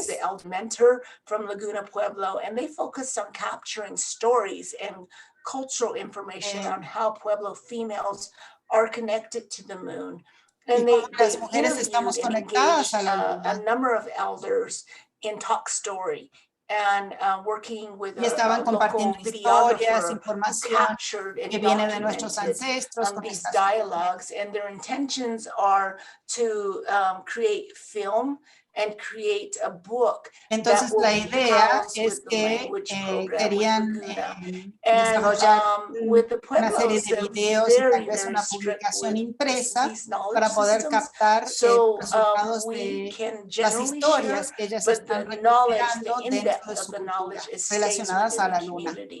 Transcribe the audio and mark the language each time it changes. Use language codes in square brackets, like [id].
[en] is the elder mentor from Laguna Pueblo, and they focused on capturing stories and cultural information on how Pueblo females are connected to the moon. And they interviewed and engaged a number of elders in Talk Story and working with [es] y estaban compartiendo historias, información que viene de nuestros ancestros con [en] these dialogues, and their intentions are to create film and create a book. [es] Entonces la idea es que querían desarrollar una serie de videos y tal vez una publicación impresa para poder captar resultados de las historias que ellas están recuperando dentro de su cultura relacionadas a la luna.